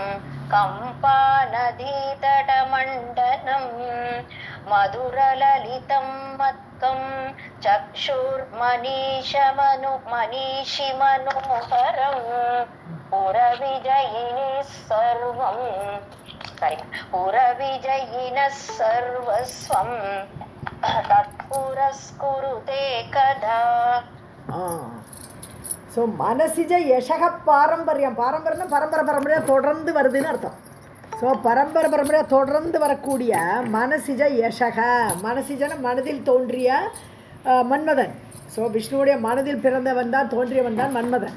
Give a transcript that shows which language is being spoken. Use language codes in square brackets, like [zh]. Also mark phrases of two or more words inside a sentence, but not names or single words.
[sa] कम्पानदीतटमण्डनं मधुरललितं मत्कं चक्षुर्मनीषिमनोहरं पुरविजयिनः सर्वस्वं तत्पुरस्कुरुते कदा. [ta] ஸோ [sa] मनसिज यशक [ta] பாரம்பரியம். பரம்பரையாக தொடர்ந்து வருதுன்னு அர்த்தம். ஸோ பரம்பரையாக தொடர்ந்து வரக்கூடிய [sa] मनसिज यशक. [ta] மனசிஜன மனதில் தோன்றிய மன்மதன். ஸோ விஷ்ணுவுடைய மனதில் பிறந்தவன் தான், தோன்றியவன் தான் மன்மதன்.